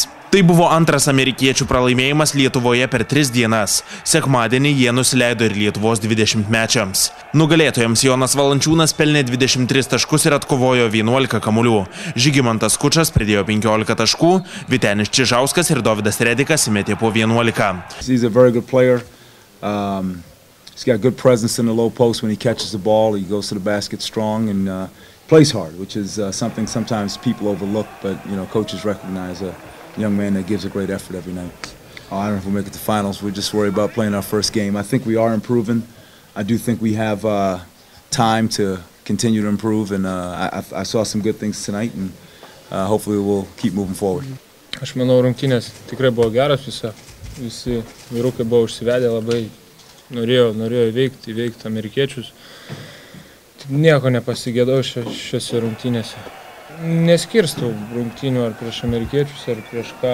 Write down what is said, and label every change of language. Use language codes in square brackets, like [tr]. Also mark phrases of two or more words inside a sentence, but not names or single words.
[lt] Tai buvo antras amerikiečių pralaimėjimas Lietuvoje per 3 dienas. Sekmadienį jie nusileido ir Lietuvos 20-mečiams. Nugalėtojams Jonas Valančiūnas pelnė 23 taškus ir atkovojo 11 kamuolių. Žygimantas Kučas pridėjo 15 taškų, Vytenis Čižauskas ir Dovydas Redikas įmetė po 11. [en] He's got good presence in the low post when he catches the ball. He goes to the basket strong and plays hard, which is something sometimes people overlook, but coaches recognize a young man that gives a great effort every night. I don't know if we'll make it to finals. We're just worried about playing our first game. I think we are improving. I do think we have time to continue to improve, and I saw some good things tonight, and hopefully we'll keep moving forward. [lt] Aš manau, rungtynės tikrai buvo geras, visi vyrukai buvo užsivedę labai. Norėjo įveikti amerikiečius. Nieko nepasigėdau šiose rungtynėse. Neskirstau rungtynių ar prieš amerikiečius, ar prieš ką.